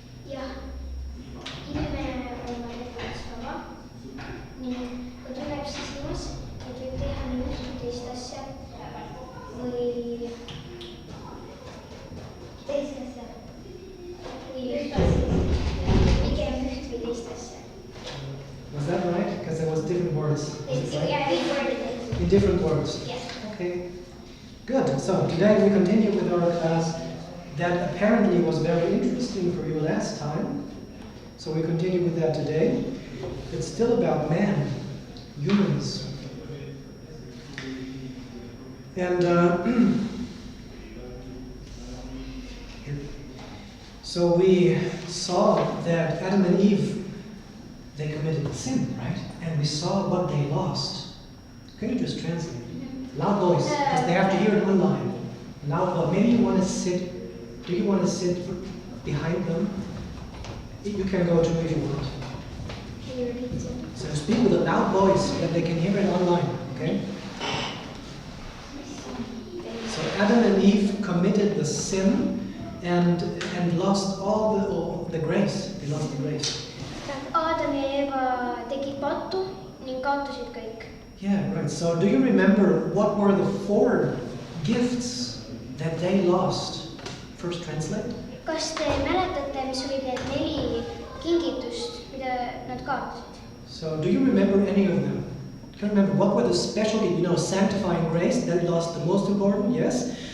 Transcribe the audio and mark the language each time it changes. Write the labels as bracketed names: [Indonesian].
[Estonian] Jah, inimene on oma tegudes vaba ning ta tunneb sisimas, et võib teha nii üht või teist asja või teist asja või üht asja, pigem üht või teist asja. [English] Was that right? Because there was different words. Yeah, we worded it. In different words. Yes. Okay. Good. So today we continue with our class that apparently was very interesting for you last time. So we continue with that today. It's still about man, humans. And so we saw that Adam and Eve, they committed sin, right? And we saw what they lost. Can you just translate? Loud voice, because they have to hear it online. Loud voice. Maybe you want to sit. Do you want to sit behind them? You can go too if you want. Can you repeat it? So speak with a loud voice that they can hear it online. Okay? So Adam and Eve committed the sin and lost all the grace. They lost the grace. [Estonian] Adam ja Eeva tegid pattu ning kaotasid kõik. [English] Yeah, right. So do you remember what were the 4 gifts that they lost? First translate. [Estonian] Kas te mäletate, mis olid need 4 kingitust, mida nad kaotasid? [English] So do you remember any of them? Can you remember what were the special, sanctifying grace that lost the most important? Yes.